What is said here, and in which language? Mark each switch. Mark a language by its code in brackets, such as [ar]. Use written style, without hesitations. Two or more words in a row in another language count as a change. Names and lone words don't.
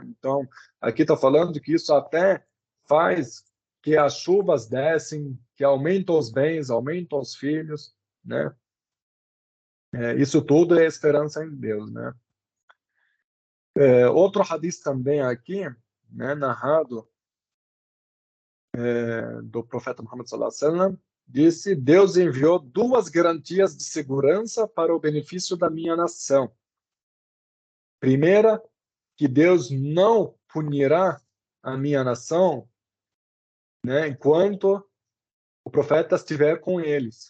[pt] Então, aqui está falando que isso até faz que as chuvas descem, que aumentam os bens, aumentam os filhos, né? Isso tudo é esperança em Deus, né? Outro hadith também aqui, né, narrado do profeta Muhammad [ar] صلى الله عليه وسلم, [pt] disse: Deus enviou duas garantias de segurança para o benefício da minha nação. Primeira, que Deus não punirá a minha nação, né, enquanto o profeta estiver com eles.